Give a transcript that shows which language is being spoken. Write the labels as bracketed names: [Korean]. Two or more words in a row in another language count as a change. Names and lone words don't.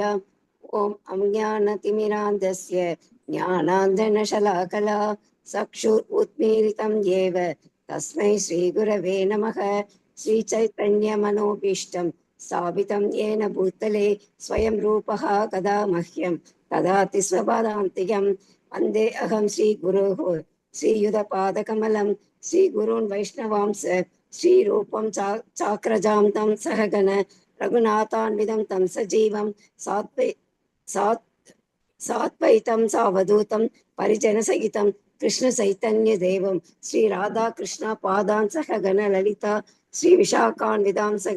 [Sanskrit] ओम् अज्ञानतिमिरान्धस्य ज्ञानाञ्जनशलाकया चक्षुर् उन्मीलितं येन तस्मै श्रीगुरवे नमः. श्रीचैतन्यमनोऽभीष्टं स्थापितं येन भूतले स्वयं रूपः कदा मह्यं ददाति स्वपदान्तिकम्. वन्दे अहं श्रीगुरोः श्रीयुधपादकमलं श्रीगुरून् वैष्णवांस श्रीरूपं चाक्रजां तं सहगण रघुनाथान्वितं तं सजीवं सात्वैतं सावधूतं परिजनसहितं कृष्णचैतन्यदेवं श्रीराधाकृष्णपादान् सहगण ललिता श्रीविशाखान्वितां सह.